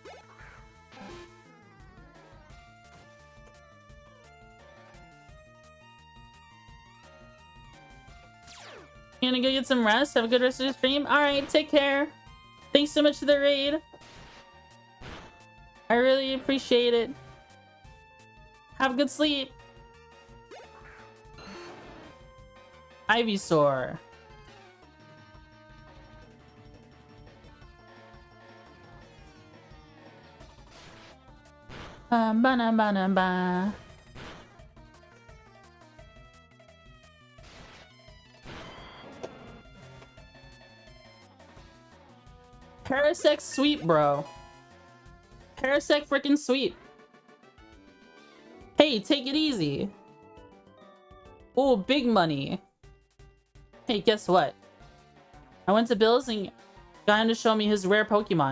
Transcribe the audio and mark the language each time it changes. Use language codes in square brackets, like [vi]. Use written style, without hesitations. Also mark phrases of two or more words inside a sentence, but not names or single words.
[en] You gonna go get some rest? Have a good rest of the stream? Alright, take care. Thanks so much for the raid. I really appreciate it. Have a good sleep. Ivysaur. Ba-na-ba-na-ba. Parasec sweep, bro. Parasec freaking sweep. Hey, take it easy. Oh, big money. Hey, guess what? I went to Bill's and got him to show me his rare Pokemon.